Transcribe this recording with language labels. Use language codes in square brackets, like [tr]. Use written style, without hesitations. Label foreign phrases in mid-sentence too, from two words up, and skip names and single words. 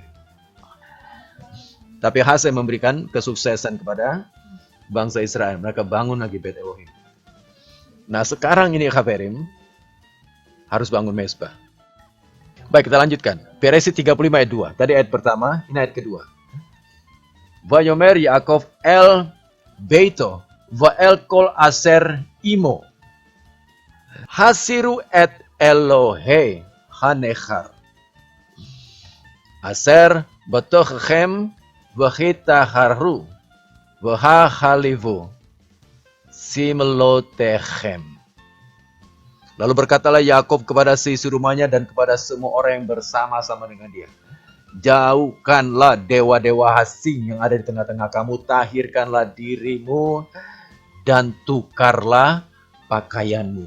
[id] Tapi Hasem memberikan kesuksesan kepada bangsa Israel. Mereka bangun lagi Bet Elohim. Nah sekarang ini Khaperim harus bangun mezbah. Baik, kita lanjutkan. Bereshit 35 ayat 2. Tadi ayat pertama, ini ayat kedua. [he] ויאמר יעקב אל ביתו ואל כל אשר עמו. הסירו את אלהי הנכר. אשר בתככם והטהרו והחליפו שמלתיכם. [id] Lalu berkatalah Yakov kepada seisi rumahnya dan kepada semua orang yang bersama-sama dengan dia. Jauhkanlah dewa-dewa asing yang ada di tengah-tengah kamu. Tahirkanlah dirimu dan tukarlah pakaianmu.